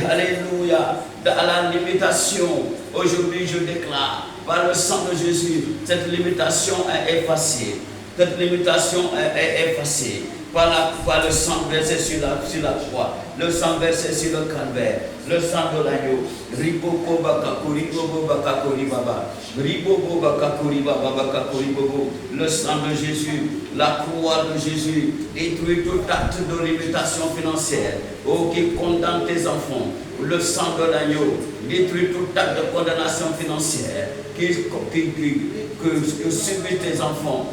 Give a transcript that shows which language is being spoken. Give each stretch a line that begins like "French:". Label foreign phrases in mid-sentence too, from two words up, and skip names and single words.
French: Alléluia. À la limitation. Aujourd'hui, je déclare, par le sang de Jésus, cette limitation est effacée. Cette limitation est effacée. Par le sang versé sur la croix, le sang versé sur le calvaire, le sang de l'agneau. Riboko bakakuri bobo bakakuri baba. Ribobo bakakuri baba bakakuri bobo. Le sang de Jésus, la croix de Jésus, détruit tout acte de limitation financière. Oh, qui condamne tes enfants. Le sang de l'agneau détruit tout acte de condamnation financière que subissent tes enfants.